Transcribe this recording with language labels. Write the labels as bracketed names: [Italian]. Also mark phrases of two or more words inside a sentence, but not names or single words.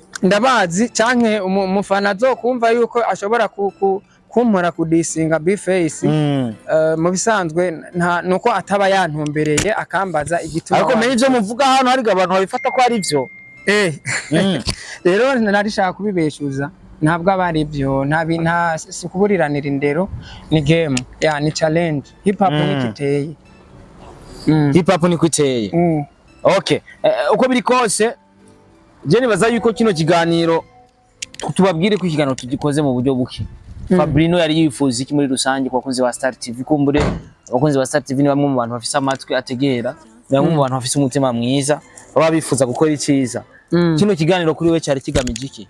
[Rundi] ndabazi canke umufana azokumva yuko ashobora kumpora kudisinga Bface mu bisanzwe nuko ataba yantumbereye akambaza igituma ariko menye ivyo muvuga hano hari abantu babifata ko ari byo rero narishaka kubibeshuza ntabwo abari byo nta sikuburiranira indero ni game ya ni [English] challenge hip hop [Rundi] nikiteye [English] hip hop [Rundi] nikiteye okay uko biri kose je nibaza yuko kino kiganiro tubabwire ko ikiganiro tugikoze mu buryo buki Fabrino yari yifuza iki muri rusange kwa kunzi wa Star TV kumbure abakunzi ba Star TV ni bamwe mu bantu bafise amatwi ategera bamwe mu bantu bafise umutima mwiza baba bifuza gukora iciza kino kiganiro kuri we cyari kigamije iki